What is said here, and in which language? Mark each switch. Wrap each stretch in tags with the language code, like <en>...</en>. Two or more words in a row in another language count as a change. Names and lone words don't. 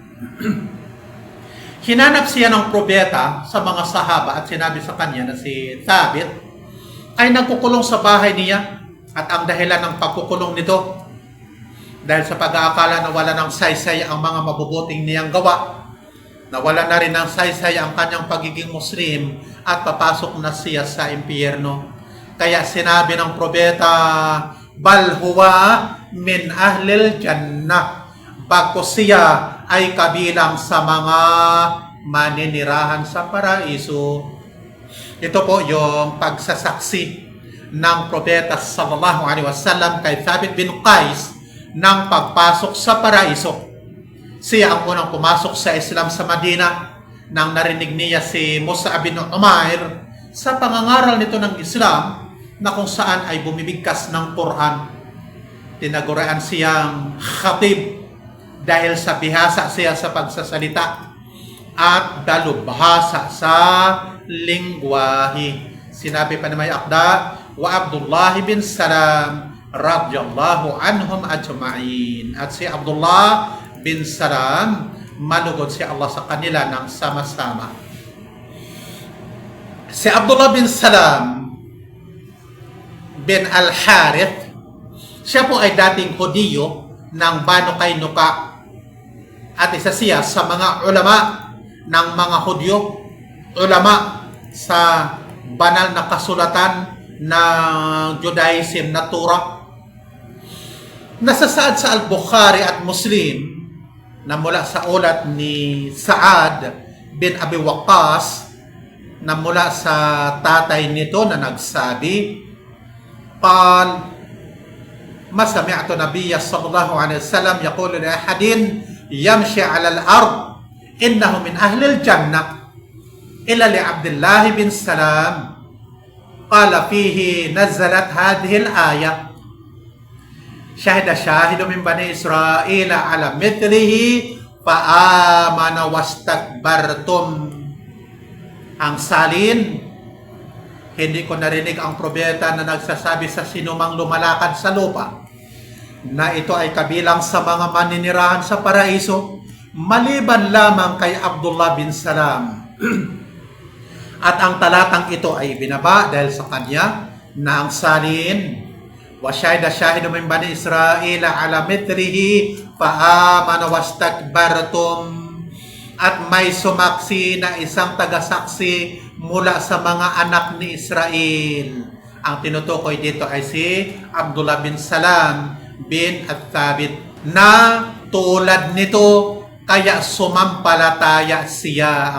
<tl>Hinanap siya ng propeta sa mga sahaba at sinabi sa kanya na si Thabit ay nagkukulong sa bahay niya, at ang dahilan ng pagkukulong nito dahil sa pag-aakala na wala ng saysay ang mga mabubuting niyang gawa, nawala na rin ng saysay ang kanyang pagiging Muslim at papasok na siya sa impyerno. Kaya sinabi ng propeta,</tl> <ar>بل هو من أهل الجنة,</ar> <tl>bagkus siya ay kabilang sa mga maninirahan sa paraiso. Ito po yung pagsasaksi ng propeta</tl> <ar>صلى الله عليه وسلم</ar> <tl>kay Thabit bin Qais ng pagpasok sa paraiso. Siya ang unang pumasok sa Islam sa Madina nang narinig niya si Mus'ab bin Umair sa pangangaral nito ng Islam na kung saan ay bumibigkas ng Quran. Tinagurian siyang khatib dahil sa bihasa siya sa pagsasalita at dalubhasa sa lingwahe. Sinabi pa naman akda,</tl> <ar>وعبد الله بن سلام رضي الله عنهم أجمعين.</ar> <tl>At si Abdullah bin Salam, malugod si Allah sa kanila ng sama-sama. Si Abdullah bin Salam bin Al-Harith, siya po ay dating Hudiyo ng Banu Qaynuqa at isa siya sa mga ulama ng mga Hudyo, ulama sa banal na kasulatan ng Judaism na Torah. Nasasaad sa Al-Bukhari at Muslim na mula sa ulat ni Sa'ad bin Abi Waqqas na mula sa tatay nito na nagsabi,</tl> <ar>قال ما سمعت النبي صلى الله عليه وسلم يقول لأحد يمشي على الأرض إنه من أهل الجنة إلا لعبد الله بن سلام قال فيه نزلت هذه الآية شهد شاهد من بني إسرائيل على مثله فآمن واستكبرتم.</ar> <tl>Ang salin, hindi ko narinig ang propeta na nagsasabi sa sinumang lumalakad sa lupa na ito ay kabilang sa mga maninirahan sa paraiso, maliban lamang kay Abdullah bin Salam. At ang talatang ito ay binaba dahil sa kanya na ang salin,</tl> <ar>وشهد شاهد من بني إسرائيل على مثله فآمن واستكبرتم,</ar> <tl>at may sumaksi na isang tagasaksi mula sa mga anak ni Israel. Ang tinutukoy dito ay si Abdullah bin Salam bin At-Thabit na tulad nito kaya sumampalataya siya.</tl>